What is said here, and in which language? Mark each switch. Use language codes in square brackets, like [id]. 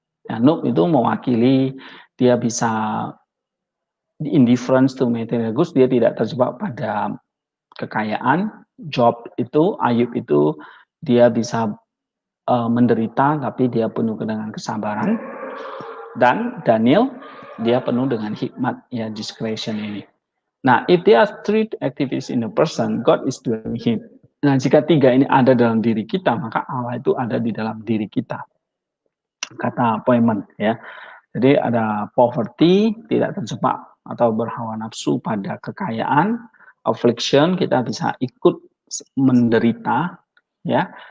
[id] Ya, Nuh itu mewakili dia bisa [en] indifference to material goods, [id] dia tidak terjebak pada kekayaan. Job itu, Ayub itu dia bisa menderita tapi dia penuh dengan kesabaran. Dan Daniel dia penuh dengan hikmat, ya, discretion ini. [en] Nah, if there are 3 activities in a person, God is doing him. [id] Nah, jika 3 ini ada dalam diri kita, maka Allah itu ada di dalam diri kita, kata Poemen, ya. Jadi ada poverty, tidak terjebak atau berhawa nafsu pada kekayaan, affliction, kita bisa ikut menderita, ya.